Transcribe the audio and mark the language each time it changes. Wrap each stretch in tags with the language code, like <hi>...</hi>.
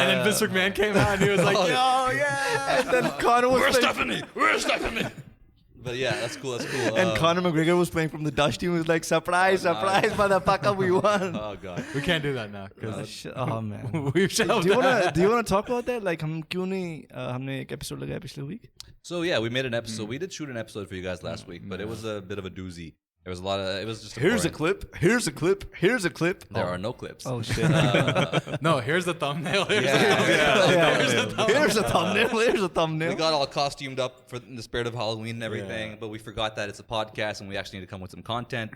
<en>And then Vince McMahon came out and he was like, Oh, yo, yeah. And then Conor was Where's playing. Stephanie? Where's Stephanie? But yeah, that's cool. And Conor McGregor was playing from the Dutch team. He was like, surprise, motherfucker, we won. Oh god. We can't do that now. Oh man. We've do you wanna talk about that?</en> <hi>Like, हम क्यों नहीं हमने एक episode लगाया पिछले week?</hi> <en>So yeah, we made an episode. We did shoot an episode for you guys last week, but it was a bit of a doozy. There was a lot of. It was just. Here's a boring. clip. Here's a clip. Here's a clip. There are no clips. Oh shit. No, here's the thumbnail. Here's Here's a thumbnail. Here's a We thumbnail. got all costumed up for in the spirit of Halloween and everything, but we forgot that it's a podcast and we actually need to come with some content.</en>